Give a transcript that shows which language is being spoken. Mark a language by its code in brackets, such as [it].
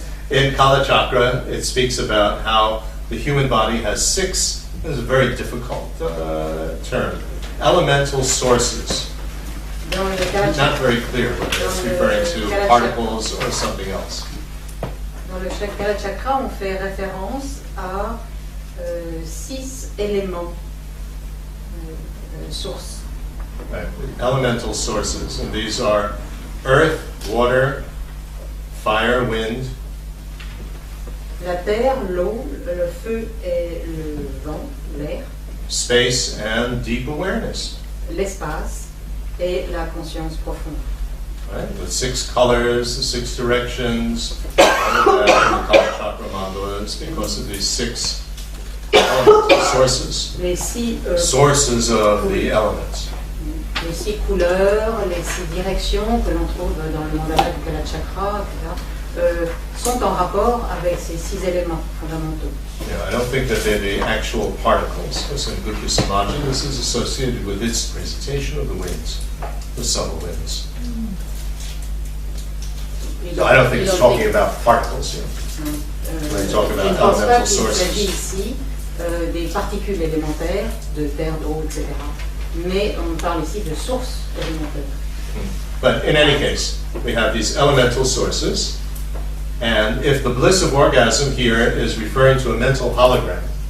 [en] In Kalachakra, it speaks about how the human body has 6, this is a very difficult term, elemental sources. [fr] Dans le Kalachakra, [en] Not very clear whether it's referring to particles or something else. [fr] dans le Kalachakra, on fait référence à 6 éléments sources. [en] Right. Elemental sources, and these are earth, water, fire, wind, [fr] La terre, l'eau, le feu et le vent, l'air, [en] space, and deep awareness. [fr] l'espace et la conscience profonde. [en] Right? The 6 colors, the 6 directions, all of that in the Kalachakra mandalas because of these 6 elemental sources. [fr] Les 6 [en] Sources of the elements. [fr] les 6 couleurs, les 6 directions que l'on trouve dans le mandala du Kalachakra, etc., sont en rapport avec ces 6 éléments fondamentaux. [en] Yeah, I don't think that they're the actual particles. Because in Buddhist Samaja, this is associated with its presentation of the winds, the subtle winds. So I don't think it's talking about particles here. When you talk about [fr] Je ne pense pas [en] elemental [fr] qu'il s'agit [en] sources. [fr] ici des particules élémentaires, de terre, d'eau, etc. Mais on parle ici de sources élémentaires. [en] But in any case, we have these elemental sources. And if the bliss of orgasm here is referring to a mental hologram,